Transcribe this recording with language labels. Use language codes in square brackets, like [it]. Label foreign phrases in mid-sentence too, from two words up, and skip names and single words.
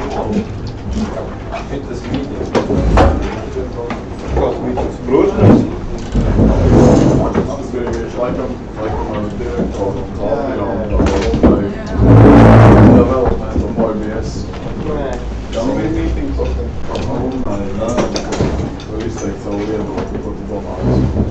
[en] Fitness meetings. Cross meetings. [lv] Protams. Tas bija viņš laikam mans direktors un kalpījām [en] development of RBS. How many meetings? [lv] Var izteikt savu viedokli, ko tu domāji.